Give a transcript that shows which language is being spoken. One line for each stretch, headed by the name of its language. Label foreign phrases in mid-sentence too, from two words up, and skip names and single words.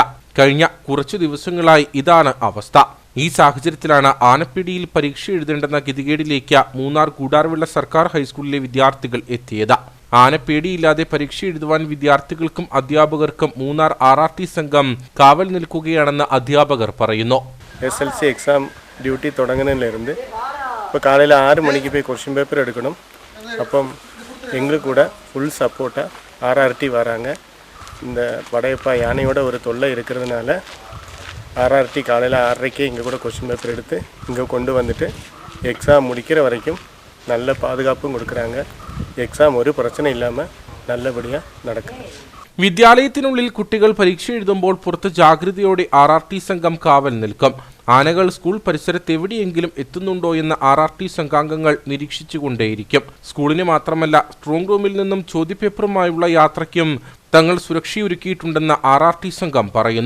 Malayalam: കഴിഞ്ഞ കുറച്ചു ദിവസങ്ങളായി ഇതാണ് അവസ്ഥ. ഈ സാഹചര്യത്തിലാണ് ആനപ്പിടിയിൽ പരീക്ഷ എഴുതേണ്ടെന്ന ഗതികേടിലേക്ക് മൂന്നാർ ഗൂഡാർവിള സർക്കാർ ഹൈസ്കൂളിലെ വിദ്യാർത്ഥികൾ എത്തിയത്. ആനപ്പേടിയില്ലാതെ പരീക്ഷ എഴുതുവാൻ വിദ്യാർത്ഥികൾക്കും അധ്യാപകർക്കും മൂന്നാർ RRT സംഘം കാവൽ നിൽക്കുകയാണെന്ന് അധ്യാപകർ പറയുന്നു.
Tamil: SLC
English: exam duty
Tamil: தொடங்கினதுலேருந்து இப்போ காலையில் 6 மணிக்கு போய்
English: question paper
Tamil: எடுக்கணும். அப்போ எங்களுக்கு கூட
English: full supportஆக
Tamil: RRT வராங்க. இந்த படையப்பா யானையோட ஒரு தொல்லை இருக்கிறதுனால RRT காலையில் 6:30 இங்கே கூட
English: question paper
Tamil: எடுத்து இங்கே கொண்டு வந்துட்டு எக்ஸாம் முடிக்கிற வரைக்கும் நல்ல பாதுகாப்பும் கொடுக்குறாங்க. எக்ஸாம் ஒரு பிரச்சனை இல்லாமல் நல்லபடியாக நடக்கும்.
Malayalam: വിദ്യാലയത്തിനുള്ളിൽ കുട്ടികൾ പരീക്ഷ എഴുതുമ്പോൾ പുറത്ത് ജാഗ്രതയോടെ RRT സംഘം കാവൽ നിൽക്കും. ആനകൾ സ്കൂൾ പരിസരത്ത് എവിടെയെങ്കിലും എത്തുന്നുണ്ടോ എന്ന് RRT സംഘാംഗങ്ങൾ നിരീക്ഷിച്ചുകൊണ്ടേയിരിക്കും. സ്കൂളിന് മാത്രമല്ല,
English: strong roomിൽ
Malayalam: നിന്നും ചോദ്യപേപ്പറുമായുള്ള യാത്രയ്ക്കും തങ്ങൾ സുരക്ഷയൊരുക്കിയിട്ടുണ്ടെന്ന് RRT സംഘം പറയുന്നു.